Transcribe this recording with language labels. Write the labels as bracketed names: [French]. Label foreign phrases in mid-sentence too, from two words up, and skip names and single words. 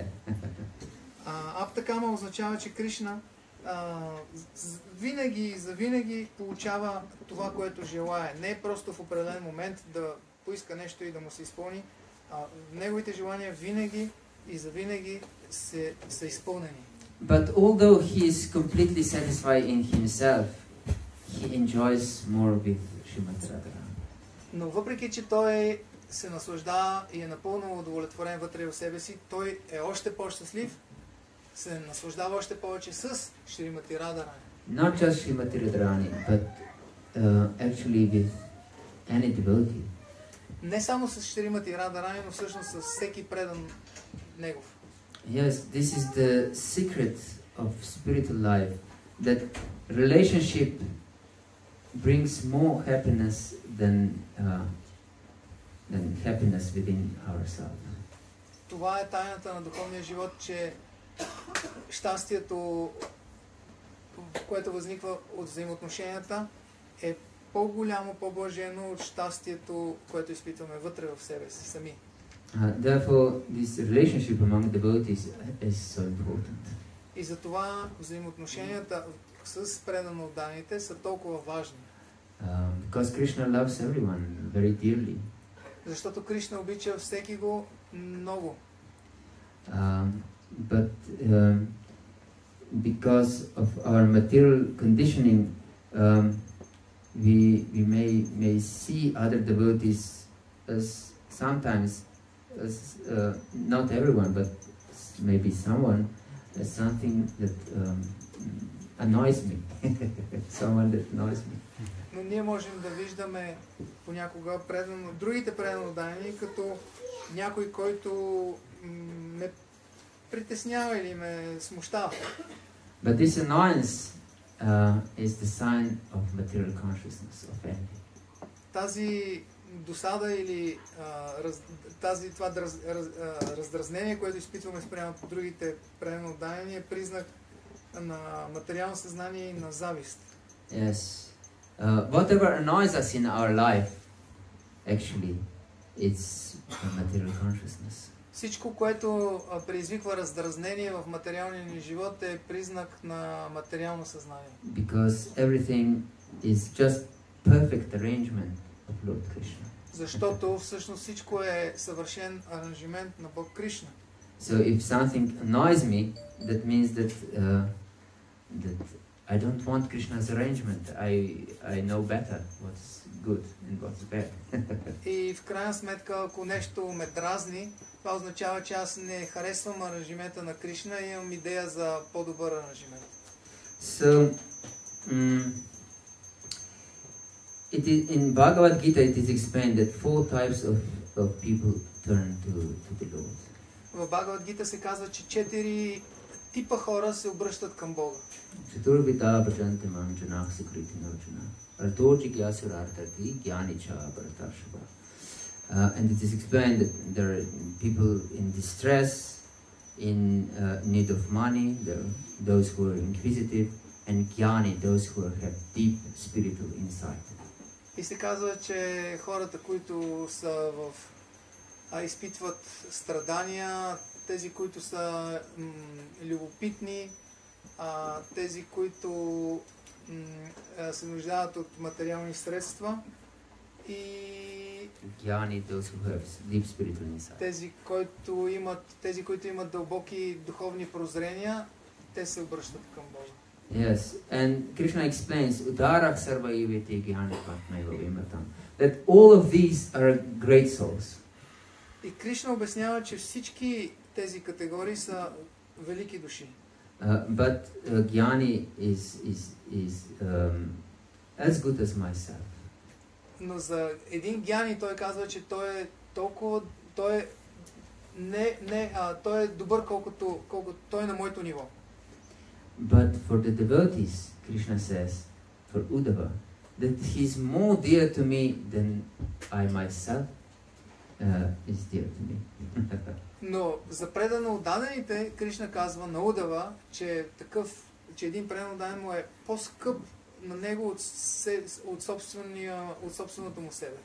[Bulgarian] Аптакама означава, че Кришна завинаги получава това, което желае. Не е просто в определен момент да поиска нещо и да му се изпълни. Неговите желания винаги и завинаги са изпълнени. [English] But although he is completely satisfied in himself, he enjoys more with Srimati Radharani. [Bulgarian] Но въпреки, че той се наслаждава и е напълно удовлетворен вътре в себе си, той е още по-щастлив, се наслаждава още повече с Шримати Радharani. [English] Not just Srimati Radharani, but actually with any devotee. [Bulgarian] Не само с Шримати Радharani, но всъщност с всеки предан негов. [English] Yes, this is the secret of spiritual life, that relationship brings more happiness than happiness within ourselves. [Bulgarian] Това е тайната на духовния живот, че щастието, което възниква от взаимоотношенията, е по-голямо, по-блажено от щастието, което изпитваме вътре в себе си сами. [English] Therefore, this relationship among devotees is so important. [Bulgarian] И затова взаимоотношенията с преданно отданите са толкова важни. [English] Because Krishna loves everyone very dearly. [Bulgarian] Защото Кришна обича всеки го много. [English] But because of our material conditioning, we may see other devotees as sometimes, as not everyone, but maybe someone, as something that annoys me. Someone that annoys me. [Bulgarian] Но ние можем да виждаме понякога другите преданно отдани като някой, който ме притеснява или ме смущава. [English] But this annoyance is the sign of material consciousness, of envy. [Bulgarian] Тази досада или това раздразнение, което изпитваме спрямо другите преданно отдани, е признак на материално съзнание и на завист. [English] Yes. Whatever annoys us in our life, actually, it's material consciousness. [Bulgarian] Всичко, което предизвиква раздразнение в материалния ни живот, е признак на материално съзнание. [English] Because everything is just perfect arrangement of Lord Krishna. [Bulgarian] Защото всъщност всичко е съвършен аранжимент на Бог Кришна. [English] So if something annoys me, that means that I don't want Krishna's arrangement. I know better what's good and what's bad. [Bulgarian] И в крайна сметка, ако нещо ме дразни, това означава, че аз не харесвам аранжимента на Кришна и имам идея за по-добър аранжимент. [English] So, in Bhagavad Gita it is explained that 4 types of people turn to the Lord. [Bulgarian] В Бхагавад Гита се казва, че 4 типа хора се обръщат към Бога. [Sanskrit] चतुर्विधा भजन्ते मां जनाः सुकृतिनो ऽर्जुन आर्तो जिज्ञासुरर्थार्थी ज्ञानी च भरतर्षभ. [English] And it is explained that there are people in distress, in need of money, there are those who are inquisitive, and jnani, those who have deep spiritual insight. [Bulgarian] И се казва, че хората, които са изпитват страдания, тези, които са любопитни, тези, които се нуждаят от материални средства и [English] Jnani, those who have deep spiritual insight. [Bulgarian] тези, които имат дълбоки духовни прозрения, те се обръщат към Бога. [English] Yes, and Krishna explains [Sanskrit] उदाराः सर्व एवैते ज्ञानी त्वात्मैव मे मतम्, [English] that all of these are great souls. [Bulgarian] И Кришна обяснява, че всички тези категории са велики души. [English] But Jnani is as good as myself. [Bulgarian] Но за един гьяни той казва, че той е толкова, той е добър, колкото той е на моето ниво. [English] But for the devotees, Krishna says, for Uddhava, that he is more dear to me than I myself is dear to me. [Bulgarian] Но за предано отдадените, Кришна казва на Удава, че един предано отдаден му е по-скъп на него от собственото му себе.